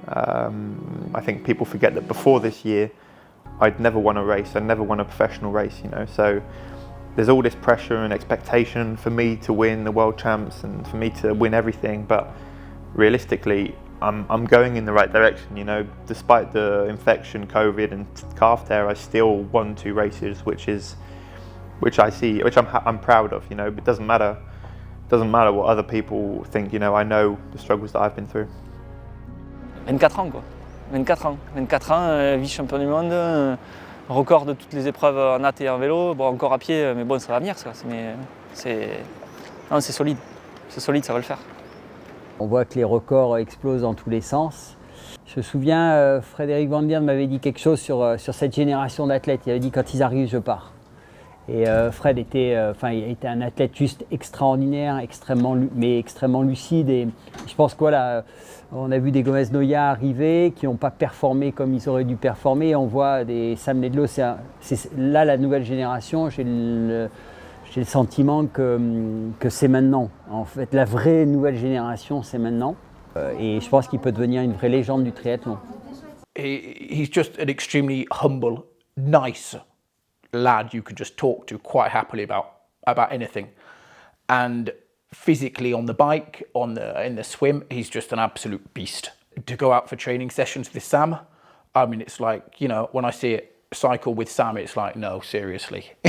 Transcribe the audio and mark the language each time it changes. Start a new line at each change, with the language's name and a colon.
English: I think people forget that before this year, I'd never won a race, I'd never won a professional race, you know, so there's all this pressure and expectation for me to win the World Champs and for me to win everything, but realistically, I'm going in the right direction, you know. Despite the infection, COVID and calf tear, I still won 2 races, which is which I see, which I'm proud of. You know, it doesn't matter what other people think. You know, I know the struggles that I've been through.
French: 24 ans quoi, 24 ans, vice-champion du monde, record de toutes les épreuves en natte et en vélo, bon encore à pied, mais bon ça va venir ça, mais c'est solide, ça va le faire. On voit que les records explosent dans tous les sens. Je me souviens, Frédéric Van Lierde m'avait dit quelque chose sur cette génération d'athlètes, il avait dit quand ils arrivent je pars. Et Fred était un athlète juste extraordinaire, extrêmement lucide. Et je pense que voilà, on a vu des Gomez Noya arriver qui n'ont pas performé comme ils auraient dû performer. On voit des Sam Laidlow, c'est là la nouvelle génération. J'ai le sentiment que c'est maintenant. En fait, la vraie nouvelle génération, c'est maintenant. Et je pense qu'il peut devenir une vraie légende du triathlon.
English: He's just an extremely humble, nice lad you could just talk to quite happily about anything. And physically on the bike, in the swim, he's just an absolute beast. To go out for training sessions with Sam, I mean, it's like, you know, when I see it cycle with Sam, it's like, no, seriously.